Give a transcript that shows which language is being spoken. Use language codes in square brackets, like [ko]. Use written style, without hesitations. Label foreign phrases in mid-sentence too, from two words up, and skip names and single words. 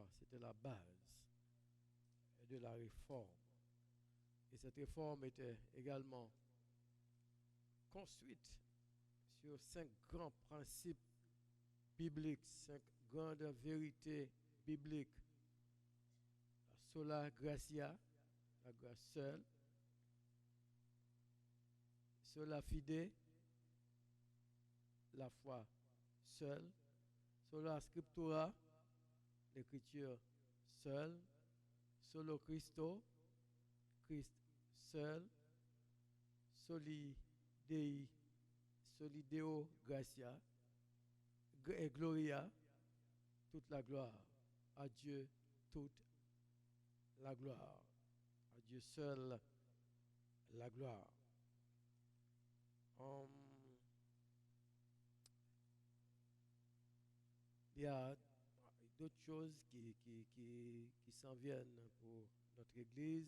[fr] C'était la base de la réforme. Et cette réforme était également construite sur 5 grands principes bibliques, 5 grandes vérités bibliques. [la] La sola gratia, [fr] la grâce seule. [la] Sola fide, [fr] la foi seule. [la] Sola scriptura, [fr] l'écriture seule. [la] Solo Christo, [fr] Christ seul. [la] Soli Dei, Soli Deo gratia, et gloria, [fr] toute la gloire. À Dieu, toute la gloire. À Dieu seul, la gloire. Il y a d'autres choses qui s'en viennent pour notre Église.